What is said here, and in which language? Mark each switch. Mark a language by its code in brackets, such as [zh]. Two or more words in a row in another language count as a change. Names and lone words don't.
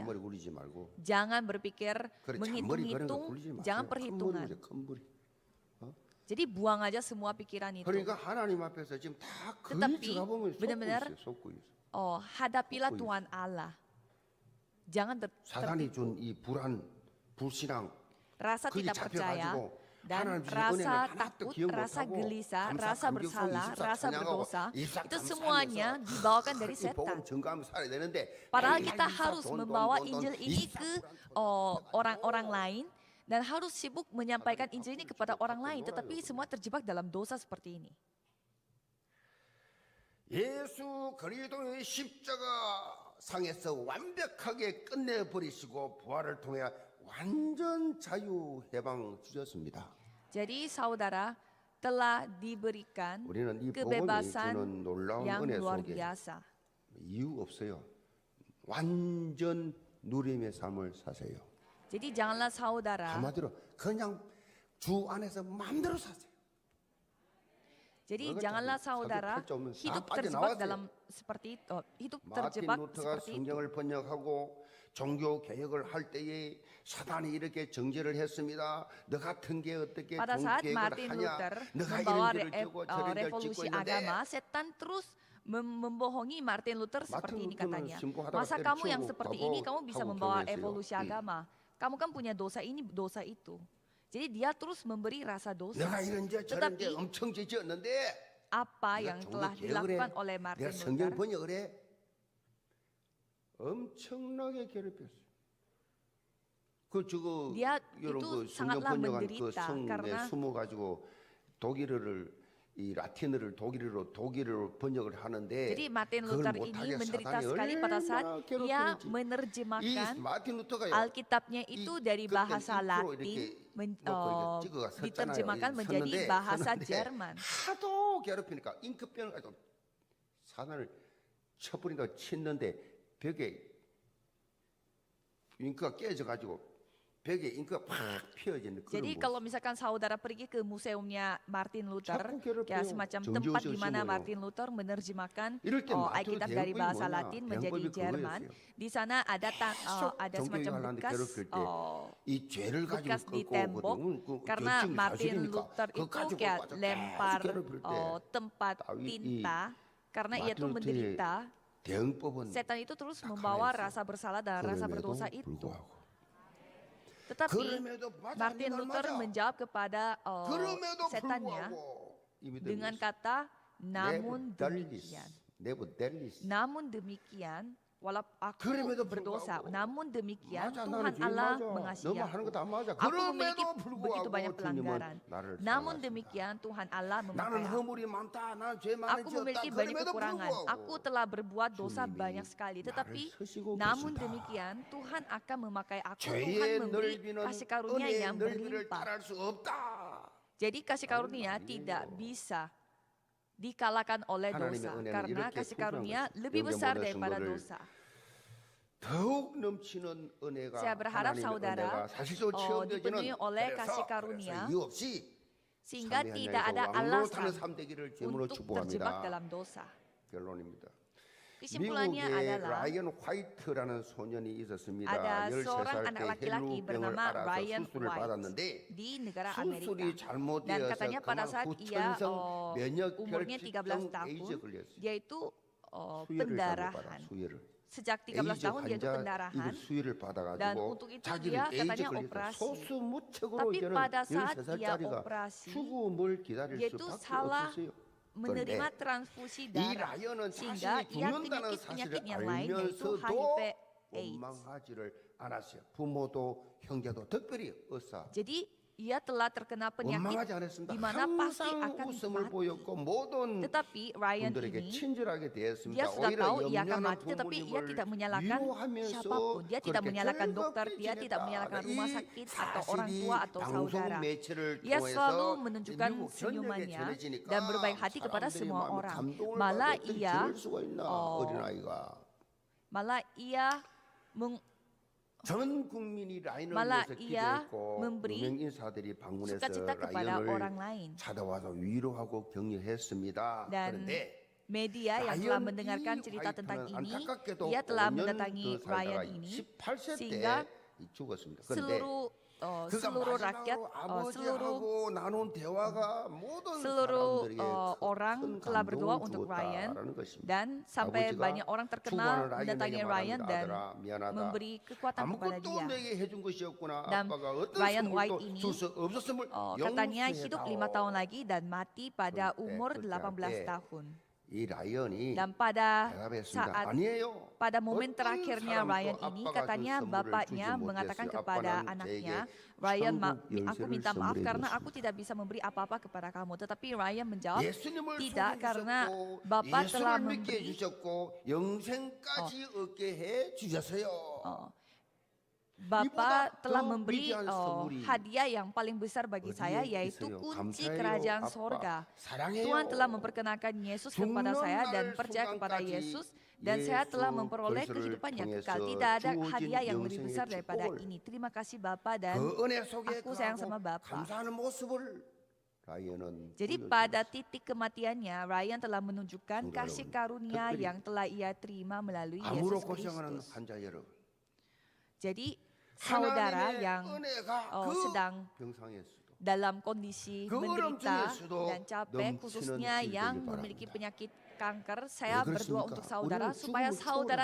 [id] Jangan berpikir menghitung-hitung, jangan perhitungan. Jadi buang aja semua pikiran itu. Tetapi benar-benar hadapilah Tuhan Allah. jangan [ko] 사단이 [id] tertipu. [ko] 준 이 불안, 불신앙 [id] Rasa [ko] 그게 [id] tidak percaya [ko] 잡혀가지고 [id] dan [ko] 하나님 주신 [id] rasa [ko] 은혜를 하나도 [id] takut, [ko] 기억 [id] rasa [ko] 못하고 [id] gelisah, [ko] 감사, [id] rasa [ko] 감격성, [id] bersalah, 24 rasa [ko] 찬양하고 [id] berdosa, 24 itu semuanya [ko] 감사하면서 [id] dibawakan dari [ko] 이 복음 [id] setan. [ko] 증거하며 살아야 되는데 [id] Padahal [ko] 매일 [id] kita 24 harus [ko] 돈, [id] membawa [ko] 돈, 돈, [id] Injil [ko] 돈, [id] ini 24 ke [ko] 불안 [id] orang-orang lain dan harus sibuk menyampaikan Injil ini kepada orang lain, [ko] 놀아요, [id] tetapi semua terjebak dalam dosa seperti ini. [ko] 예수 그리스도의 십자가 상에서 완벽하게 끝내버리시고 부활을 통해 완전 자유 해방 주셨습니다. [id] Jadi saudara telah diberikan [ko] 우리는 이 복음이 [id] kebebasan [ko] 주는 놀라운 [id] yang [ko] 은혜 [id] luar [ko] 속에 [id] biasa. [ko] 이유 없어요. 완전 누림의 삶을 사세요. [id] Jadi janganlah saudara, [ko] 한마디로 그냥 주 안에서 마음대로 사세요. [id] jadi [ko] 뭐가 [id] janganlah [ko] 자기 [id] saudara [ko] 팔자 없는 [id] hidup [ko] 다 [id] terjebak [ko] 빠져나왔어요. [id] dalam seperti itu, hidup [ko] 마틴 [id] terjebak [ko] 루터가 [id] seperti itu. [ko] 성경을 번역하고 종교 개혁을 할 때에 사단이 이렇게 정죄를 했습니다. 너 같은 게 어떻게 [id] Pada [ko] 종교 [id] saat [ko] 개혁을 [id] Martin [ko] 하냐? [id] Luther [ko] 너가 [id] membawa [ko] 이런 죄를 지고 저런 죄를 짓고 [id] revolusi [ko] 있는데 [id] agama, setan terus membohongi Martin Luther seperti ini [ko] Luther는 [id] katanya. [ko] 신부하다가 [id] Masa kamu yang [ko] 때려치우고 [id] seperti [ko] 가고 [id] ini kamu bisa [ko] 하고 [id] membawa [ko] 결혼했어요. [id] evolusi agama? Kamu kan punya dosa ini, dosa itu. Jadi dia terus memberi rasa dosa. [ko] 내가 이런 죄 저런 죄 [id] Tetapi [ko] 엄청 지었는데 [id] apa [ko] 네가 [id] yang [ko] 종교 [id] telah [ko] 개혁을 해? [id] dilakukan oleh Martin [ko] 내가 성경 [id] Luther? [ko] 번역을 해? 엄청나게 괴롭혔어요. 그 저거 [id] Dia [ko] 여러분 [id] itu [ko] 그 성경 [id] sangatlah [ko] 번역한 그 [id] menderita [ko] 성에 [id] karena [ko] 숨어 가지고 독일어를 이 라틴어를 독일어로 번역을 하는데 [id] jadi Martin [ko] 그걸 [id] Luther [ko] 못하게 [id] ini menderita [ko] 사단이 [id] sekali pada saat [ko] 얼마나 [id] ia [ko] 괴롭히는지. 이 [id] menerjemahkan [ko] 마틴 루터가요. [id] Alkitabnya itu dari [ko] 그때 [id] bahasa [ko] 인프로 [id] Latin [ko] 이렇게 놓고 이렇게 찍어가 섰잖아요. [id] diterjemahkan menjadi [ko] 섰는데, [id] bahasa [ko] 섰는데 [id] Jerman. [ko] 하도 괴롭히니까 잉크병을 가지고 사단을 쳐버린다고 쳤는데 벽에 잉크가 깨져가지고 벽에 잉크가 팍 피어지는 그런 [id] Jadi [ko] 모습. [id] kalau misalkan saudara pergi ke museumnya Martin Luther, [ko] 자꾸 괴롭혀요. [id] ya semacam [ko] 정지훈 [id] tempat [ko] 씨 [id] di mana [ko] 심어요. [id] Martin Luther menerjemahkan [ko] 이럴 때 마틴 [id] Alkitab dari [ko] 대응법이 [id] bahasa [ko] 뭐냐? [id] Latin menjadi [ko] 대응법이 [id] Jerman. [ko] 그거였어요. [id] Di sana ada ada semacam [ko] 종교개혁을 하는데 [id] bekas [ko] 괴롭힐 때 이 죄를 가지고 [id] bekas di tembok karena Martin Luther itu kayak lempar tempat tinta karena ia tuh menderita. [ko] 대응법은 [id] Setan itu terus [ko] 딱 [id] membawa [ko] 하나 있어요. [id] rasa bersalah dan rasa [ko] 그럼에도 [id] berdosa itu. [ko] 불구하고 [id] Tetapi [ko] 그럼에도 맞아, [id] Martin [ko] 네 말 [id] Luther [ko] 맞아. [id] menjawab kepada [ko] 그럼에도 [id] setannya [ko] 불구하고 이미 [id] dengan kata namun demikian. Namun demikian, walaupun aku [ko] 그럼에도 [id] berdosa, [ko] 불구하고. [id] namun demikian [ko] 맞아, [id] Tuhan [ko] 나는 죄 [id] Allah [ko] 맞아. [id] mengasihi [ko] 너만 하는 거 다 맞아. [id] aku. Aku memiliki [ko] 그럼에도 [id] begitu [ko] 불구하고 [id] banyak [ko] 주님은 [id] pelanggaran. [ko] 나를 [id] Namun [ko] 사랑하신다. [id] demikian Tuhan Allah [ko] 나는 [id] memakai aku. [ko] 허물이 많다. 나는 죄 많이 [id] Aku [ko] 지었다. [id] memiliki banyak [ko] 그럼에도 [id] kekurangan. [ko] 불구하고 [id] Aku telah berbuat dosa [ko] 주님이 [id] banyak sekali. Tetapi [ko] 나를 쓰시고 [id] namun [ko] 계신다. [id] demikian Tuhan akan memakai aku. Tuhan [ko] 죄의 [id] memberi [ko] 넓이는 [id] kasih karunia [ko] 은혜의 [id] yang [ko] 넓이를 [id] berlimpah. [ko] 따라할 수 없다. [id] Jadi kasih karunia [ko] 말이에요. [id] tidak bisa dikalahkan oleh [ko] 하나님의 [id] dosa. [ko] 은혜는 [id] Karena [ko] 이렇게 [id] kasih [ko] 풍성한 [id] karunia [ko] 것이. [id] lebih [ko] 여기 [id] besar [ko] 모든 [id] daripada [ko] 성도를 [id] dosa. [ko] 더욱 넘치는 은혜가 [id] Saya berharap [ko] 하나님의 [id] saudara [ko] 은혜가 사실적으로 체험되지는 [id] dipenuhi oleh kasih [ko] 그래서 [id] karunia [ko] 이유 없이 [id] sehingga [ko] 삶의 [id] tidak [ko] 현장에서 [id] ada [ko] 왕노릇하는 [id] alasan [ko] 삶 되기를 제물로 [id] untuk [ko] 축복합니다. [id] terjebak dalam dosa. [ko] 결론입니다. [id] Kesimpulannya [ko] 미국에 [id] adalah [ko] 라이언 화이트라는 소년이 있었습니다. [id] ada [ko] 13살 [id] seorang [ko] 때 [id] anak laki-laki [ko] 헬루병을 [id] bernama [ko] 알아서 [id] Ryan [ko] 수술을 [id] White [ko] 받았는데 [id] di negara [ko] 수술이 [id] Amerika. Dan [ko] 잘못되어서 [id] katanya pada [ko] 그만 [id] saat ia [ko] 후천성 면역 [id] umurnya 13 [ko] 결핍성 [id] tahun, [ko] 에이즈 걸렸어요. [id] dia itu [ko] 수혈을 잘못 받아 [id] pendarahan. [ko] 수혈을. [id] Sejak 13 [ko] 에이즈 [id] tahun dia itu [ko] 환자 [id] pendarahan. [ko] 이걸 수혈을 [id] Dan [ko] 받아가지고 [id] untuk itu [ko] 자기를 [id] dia [ko] 에이즈 [id] katanya [ko] 걸려서 [id] operasi. [ko] 소수무책으로 [id] Tapi [ko] 이제는 [id] pada saat ia [ko] 13살짜리가 [id] operasi, [ko] 죽음을 기다릴 [id] dia itu [ko] 수밖에 [id] salah [ko] 없었어요. [id] menerima [ko] 그런데 [id] transfusi [ko] 이 [id] darah [ko] 라이언은 [id] sehingga [ko] 자신이 [id] ia [ko] 죽는다는 [id] penyakit [ko] 사실을 [id] yang lain yaitu [ko] 알면서도 [id] HIV AIDS. [ko] 원망하지를 않았어요. 부모도 형제도 특별히 의사 [id] Jadi ia telah terkena penyakit [ko] 원망하지 않았습니다. [id] di mana pasti [ko] 항상 [id] akan [ko] 웃음을 [id] mati. [ko] 보였고 모든 [id] Tetapi Ryan [ko] 분들에게 [id] ini [ko] 친절하게 [id] dia [ko] 대했습니다. [id] sudah [ko] 오히려 [id] tahu ia akan [ko] 염려하는 [id] mati, tetapi ia [ko] 부모님을 [id] tidak menyalahkan [ko] 위로하면서 [id] siapapun. Dia tidak [ko] 그렇게 [id] menyalahkan dokter, [ko] 즐겁게 [id] dia tidak [ko] 지냈다. [id] menyalahkan [ko] 이 [id] rumah sakit atau orang [ko] 사실이 [id] tua atau [ko] 방송 [id] saudara. [ko] 매체를 [id] Ia selalu [ko] 통해서 [id] menunjukkan [ko] 미국 전역에 [id] senyumannya [ko] 전해지니까 [id] dan berbaik hati kepada [ko] 사람들이 [id] semua [ko] 마음에 [id] orang. [ko] 감동을 [id] Malah [ko] 받아 어떻게 [id] ia [ko] 저럴 수가 있나 어린아이가 전 국민이 라인을 [id] malah [ko] 위해서 [id] ia [ko] 기도했고 [id] memberi [ko] 유명 인사들이 방문해서 [id] sukacita kepada orang [ko] 라이언을 [id] lain. [ko] 찾아와서 위로하고 격려했습니다. [id] Dan [ko] 그런데 [id] media yang telah mendengarkan cerita tentang ini, ia telah mendatangi Ryan ini [ko] 18세 [id] sehingga [ko] 때 죽었습니다. 그런데 [id] seluruh [ko] 그러니까 [id] seluruh rakyat, [ko] 마지막으로 [id] seluruh [ko] 아버지하고 나눈 대화가 모든 [id] seluruh [ko] 사람들에게 [id] orang [ko] 큰 [id] telah berdoa [ko] 감동을 [id] untuk Ryan [ko] 주었다라는 것입니다. [id] dan sampai [ko] 아버지가 [id] banyak orang terkenal [ko] 축원을 [id] mendatangi [ko] 라이언에게 [id] Ryan [ko] 말합니다. [id] dan [ko] 아들아 미안하다. [id] memberi kekuatan kepada [ko] 아무것도 [id] dia. [ko] 내게 해준 것이 없구나. [id] Dan [ko] 아빠가 어떤 [id] Ryan White [ko] 선물도 [id] ini [ko] 줄 수 없었음을 [id] katanya hidup 5 tahun [ko] 용서해다오. [id] lagi dan mati pada [ko] 그때 [id] umur [ko] 그렇게 [id] 18 [ko] 할 때 [id] tahun. [ko] 이 라이언이 [id] Dan pada [ko] 대답했습니다. [id] saat [ko] 아니에요. [id] pada momen [ko] 어떤 [id] terakhirnya [ko] 사람도 [id] Ryan ini [ko] 아빠가 준 [id] katanya [ko] 선물을 [id] bapaknya [ko] 주지 [id] mengatakan [ko] 못했어요. [id] kepada [ko] 아빠는 [id] anaknya, [ko] 제게 [id] Ryan, [ko] 천국 [id] aku [ko] 열쇠를 [id] minta maaf [ko] 선물해 [id] karena [ko] 줬습니다. [id] aku tidak bisa memberi apa-apa kepada kamu. Tetapi Ryan menjawab, [ko] 예수님을 [id] tidak, karena [ko] 소개해 [id] Bapak [ko] 주셨고 [id] telah [ko] 예수를 믿게 [id] memberi [ko] 해주셨고 영생까지 얻게 해 주셨어요. [id] Bapak telah [ko] 더 [id] memberi [ko] 위대한 선물이 [id] hadiah yang paling besar bagi saya, [ko] 어디에 [id] yaitu [ko] 있어요? [id] kunci [ko] 감사해요, [id] kerajaan [ko] 아빠. [id] sorga. [ko] 사랑해요. [id] Tuhan telah memperkenalkan Yesus kepada [ko] 죽는 [id] saya dan [ko] 날 [id] percaya kepada [ko] 순간까지 [id] Yesus, dan saya telah [ko] 예수 [id] memperoleh [ko] 그리스도를 [id] kehidupan yang [ko] 통해서 [id] kekal. Tidak ada [ko] 주어진 [id] hadiah yang lebih [ko] 영생의 [id] besar daripada [ko] 축복을 [id] ini. Terima kasih Bapak dan [ko] 그 은혜 속에 [id] aku sayang sama [ko] 거하고 [id] Bapak. [ko] 감사하는 모습을 라이언은 [id] Jadi [ko] 보여주었어요. [id] pada titik kematiannya, Ryan telah menunjukkan [ko] Saudara, [id] kasih karunia [ko] 특별히 [id] yang telah ia terima melalui [ko] 암으로 [id] Yesus [ko] 고생하는 [id] Kristus. [ko] 환자 여러분, [id] Jadi saudara [ko] 하나님의 [id] yang [ko] 은혜가 [id] sedang [ko] 병상에서도 [id] dalam kondisi [ko] 그 [id] menderita [ko] 어려움 [id] dan capek, [ko] 넘치는 [id] khususnya [ko] 길 [id] yang [ko] 되길 [id] memiliki [ko] 바랍니다. [id] penyakit kanker, saya [ko] 왜 [id] berdoa [ko] 그렇습니까? [id] untuk saudara [ko] 우리는 [id] supaya [ko] 죽음을 [id] saudara